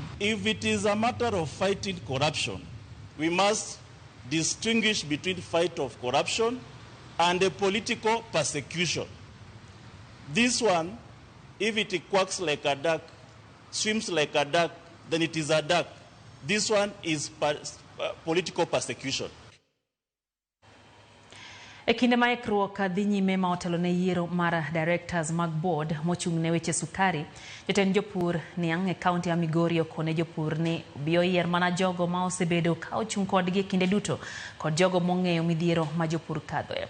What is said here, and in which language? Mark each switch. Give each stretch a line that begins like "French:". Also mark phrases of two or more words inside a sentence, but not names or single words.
English: If it is a matter of fighting corruption, we must distinguish between fight of corruption and a political persecution. This one, if it quacks like a duck, swims like a duck, then it is a duck. This one is political persecution.
Luo (Kenya and Tanzania): E kinde ma ikruok dhi nyime ma otelo ne yiero mar directors mag board mochung' ne weche sukari, jotend jopur niang' e kaunti ya Migori okone jopur ni biyo yier mana jogo ma osebedo ka ochung' kodgi kinde duto kod jogo mong'eyo midhiero ma jopur kadhoe.